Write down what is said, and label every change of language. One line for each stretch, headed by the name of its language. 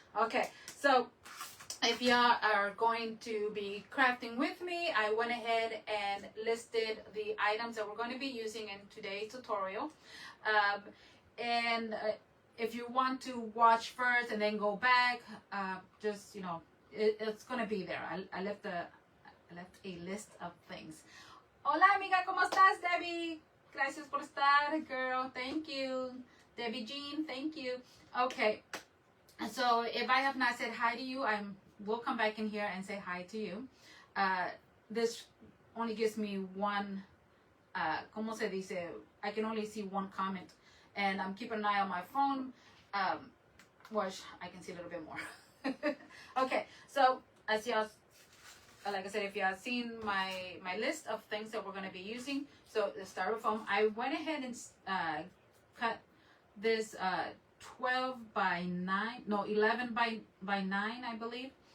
English: Okay, so if y'all are going to be crafting with me, I went ahead and listed the items that we're going to be using in today's tutorial. And if you want to watch first and then go back, just, it's going to be there. I left a list of things.
Spanish: Hola amiga, ¿cómo estás, Debbie? Gracias por estar, girl.
English: Thank you. Debbie Jean, thank you. Okay. So if I have not said hi to you, we'll come back in here and say hi to you. This only gives me one,
Spanish: ¿cómo se dice?
English: I can only see one comment. And I'm keeping an eye on my phone, which I can see a little bit more. Okay, so as y'all, like I said, if y'all seen my list of things that we're going to be using, so the styrofoam, I went ahead and cut this 11 by 9, I believe.